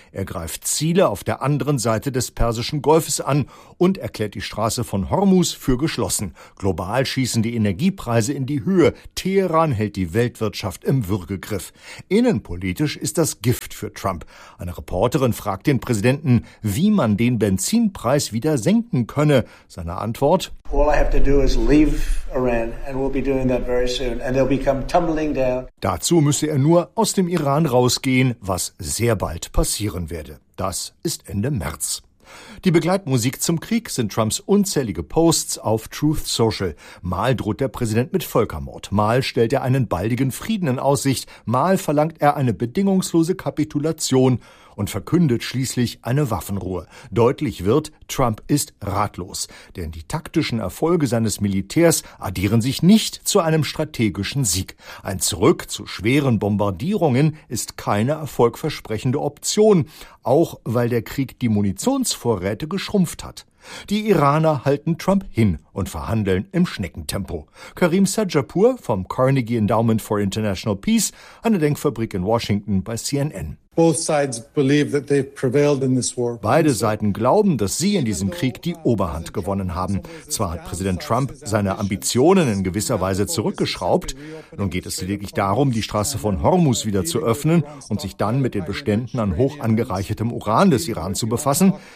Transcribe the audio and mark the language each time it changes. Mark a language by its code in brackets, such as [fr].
[de] Er greift Ziele auf der anderen Seite des Persischen Golfes an und erklärt die Straße von Hormus für geschlossen. Global schießen die Energiepreise in die Höhe. Teheran hält die Weltwirtschaft im Würgegriff. Innenpolitisch ist das Gift für Trump. Eine Reporterin fragt den Präsidenten, wie man den Benzinpreis wieder senken könne. Seine Antwort: [en] All I have to do is leave Iran, and we'll be doing that very soon, and they'll become tumbling down. [de] Dazu müsse er nur aus dem Iran rausgehen, was sehr bald passieren werde. Das ist Ende März. Die Begleitmusik zum Krieg sind Trumps unzählige Posts auf Truth Social. Mal droht der Präsident mit Völkermord, mal stellt er einen baldigen Frieden in Aussicht, mal verlangt er eine bedingungslose Kapitulation und verkündet schließlich eine Waffenruhe. Deutlich wird, Trump ist ratlos, denn die taktischen Erfolge seines Militärs addieren sich nicht zu einem strategischen Sieg. Ein Zurück zu schweren Bombardierungen ist keine erfolgversprechende Option, auch weil der Krieg die Munitionsvorräte geschrumpft hat. Die Iraner halten Trump hin und verhandeln im Schneckentempo. Karim Sajapur vom Carnegie Endowment for International Peace, eine Denkfabrik in Washington bei CNN. [en] Both sides believe that they've prevailed in this war. [de] Beide Seiten glauben, dass sie in diesem Krieg die Oberhand gewonnen haben. Zwar hat Präsident Trump seine Ambitionen in gewisser Weise zurückgeschraubt. Nun geht es lediglich darum, die Straße von Hormus wieder zu öffnen und sich dann mit den Beständen an hoch angereichertem Uran des Iran zu befassen.